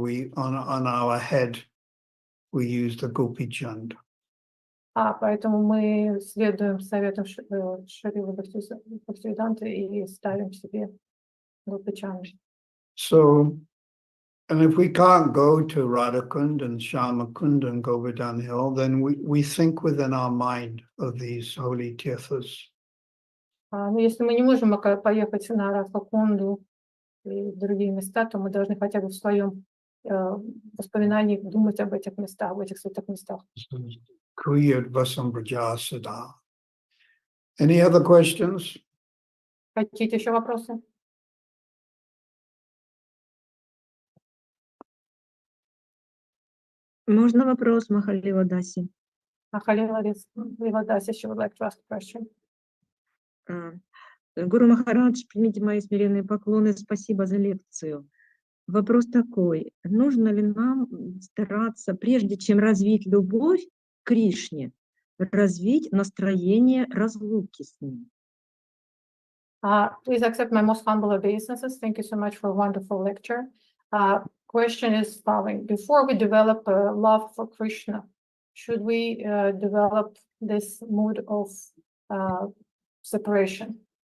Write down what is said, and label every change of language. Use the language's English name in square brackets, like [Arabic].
[English] We on our head we use the Gopi Chand. [Russian] Поэтому мы следуем советам Шрилы Бхактивиданты и ставим себе Гопи Чанд. [English] So, and if we can't go to Radhakund and Shyamakund and Govardhan Hill, then we think within our mind of these holy tirthas. [Russian] Но если мы не можем поехать на Радхакунду и другие места, то мы должны хотя бы в своем воспоминании думать об этих местах, об этих святых местах. [English] Kuyad Vasambrajasada. Any other questions? [Russian] Какие-то еще вопросы? Можно вопрос, Махалила Даси? [English] Махалила Ливадас [Russian] еще [English] would like to ask a question. [Russian] Гуру Махарадж, примите мои смиренные поклоны, спасибо за лекцию. Вопрос такой, нужно ли нам стараться, прежде чем развить любовь к Кришне, развить настроение разлуки с ним? [English] Please accept my most humble obeisances. Thank you so much for a wonderful lecture. Question is following. Before we develop love for Krishna, should we develop this mood of separation?